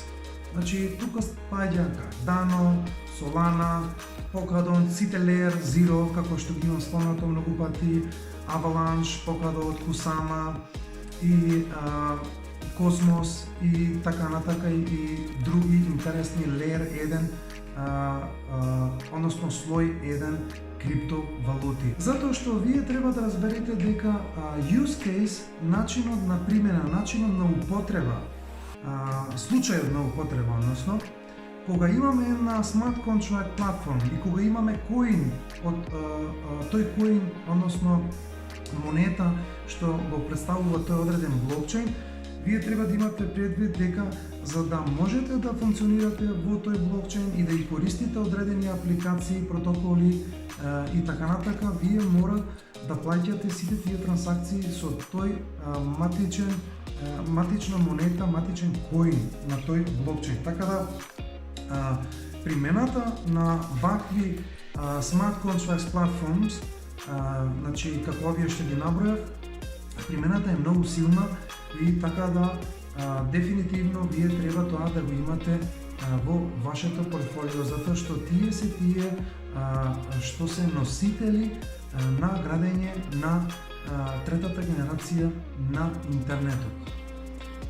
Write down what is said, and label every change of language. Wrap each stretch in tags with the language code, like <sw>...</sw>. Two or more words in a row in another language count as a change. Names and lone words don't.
<mk>Значи, тука спаѓа Cardano, Solana, Polkadot, сите</mk> <en>Layer Zero,</en> <mk>како што ги имам спомнато многу пати, Avalanche, Polkadot, Kusama и Cosmos и така натака и други интересни Layer 1, односно слој 1 криптовалути. Затоа што вие треба да разберете дека</mk> <en>use case,</en> <mk>начинот на примена, начинот на употреба, случајот на употреба, односно, кога имаме една</mk> <en>smart contract</en> <mk>платформа и кога имаме коин од тој коин, односно монета што го представува тој одреден блокчейн, вие треба да имате предвид дека за да можете да функционирате во тој блокчейн и да ги користите одредени апликации, протоколи и така натака, вие мора да плаќате сите тие трансакции со тој матична монета, матичен коин на тој блокчейн. Така да примената на вакви</mk> <en>smart contracts platforms,</en> <mk>значи како овие што ги набројав, примената е многу силна и така да дефинитивно вие треба тоа да го имате во вашето портфолио, затоа што тие се тие што се носители на градење на третата генерација на интернетот.</mk>